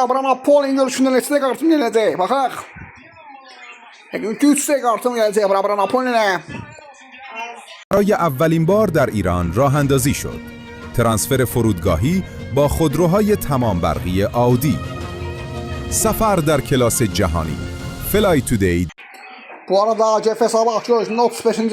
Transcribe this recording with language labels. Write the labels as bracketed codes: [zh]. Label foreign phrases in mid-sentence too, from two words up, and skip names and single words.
[az] Abraham Apollon görüşündə neçə kartım gələcək? Baxaq. 3 kartım gələcək Abraham Apollon'a. [fa] برای اولین بار در ایران راه اندازی شد. ترانسفر فرودگاهی با خودروهای تمام برقی آودی. سفر در کلاس جهانی. فلای تودی. [tr] Bu arada AGF hesabı açılıyor. Şimdi 35.